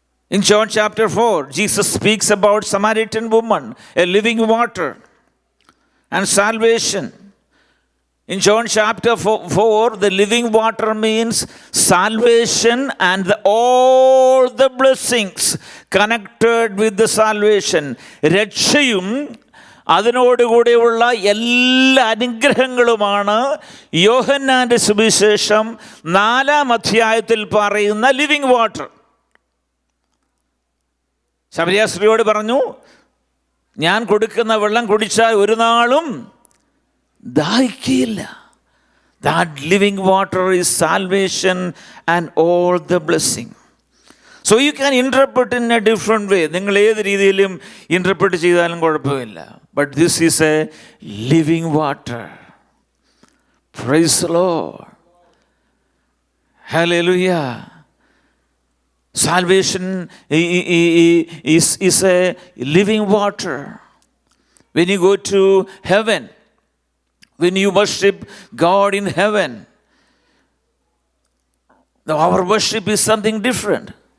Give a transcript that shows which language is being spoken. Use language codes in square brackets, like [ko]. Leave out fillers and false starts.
[en] In John chapter 4, Jesus speaks about Samaritan woman, a living water, and salvation. In John chapter 4, the living water means salvation and all the blessings connected with the salvation. [ml] രക്ഷയും അതിനോടുകൂടെയുള്ള എല്ലാ അനുഗ്രഹങ്ങളുമാണ് യോഹന്നാന്റെ സുവിശേഷം 4-ാം അധ്യായത്തിൽ പറയുന്ന living water. ശമരിയാസ്ത്രീയോട് പറഞ്ഞു, ഞാൻ കൊടുക്കുന്ന വെള്ളം കുടിച്ചാൽ ഒരു നാളും ദാഹിക്കുകയില്ല. [en] That living water is salvation and all the blessing. So you can interpret in a different way. [ml] നിങ്ങൾ ഏത് രീതിയിലും ഇൻ്റർപ്രറ്റ് ചെയ്താലും കുഴപ്പമില്ല. [en] But this is a living water. Praise the Lord. Hallelujah. Salvation is a living water. When you go to heaven, when you worship God in heaven, our worship is something different.